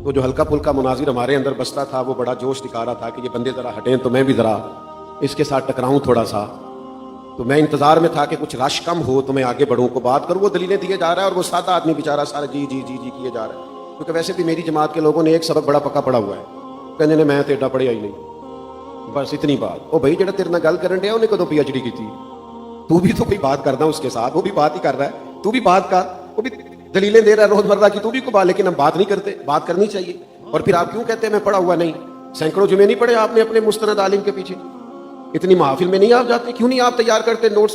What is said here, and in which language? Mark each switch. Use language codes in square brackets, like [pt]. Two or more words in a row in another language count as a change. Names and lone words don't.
[ur] تو جو ہلکا پھلکا مناظر ہمارے اندر بستا تھا وہ بڑا جوش دکھا رہا تھا کہ یہ بندے ذرا ہٹیں تو میں بھی ذرا اس کے ساتھ ٹکراؤں تھوڑا سا۔ تو میں انتظار میں تھا کہ کچھ رش کم ہو تو میں آگے بڑھوں، کو بات کروں، وہ دلیلیں دیے جا رہا ہے اور وہ سادہ آدمی بیچارہ سارا جی جی جی جی کیے جا رہا ہے، کیونکہ ویسے بھی میری جماعت کے لوگوں نے ایک سبق بڑا پکا پڑا ہوا ہے، [pa] کہنے نے میں تے ایڈا پڑھیا ہی نہیں، [ur] بس اتنی بات۔ [pa] او بھائی جڑا تیرے نال گل کرن ڈیا انہیں کدوں پی ایچ ڈی کی تھی؟ [ur] تو بھی تو کوئی بات کرنا اس کے ساتھ، وہ بھی بات ہی کر رہا ہے، تو بھی بات کر، وہ بھی دلیلیں دے رہا ہے روزمرہ کی، تو بھی کو بات، لیکن ہم بات نہیں کرتے، بات کرنی چاہیے۔ اور پھر آپ کیوں کہتے ہیں میں پڑھا ہوا نہیں؟ سینکڑوں جمعے نہیں پڑھے آپ نے اپنے مستند عالم کے پیچھے؟ اتنی محافل میں نہیں آپ جاتے؟ کیوں نہیں آپ تیار کرتے نوٹس؟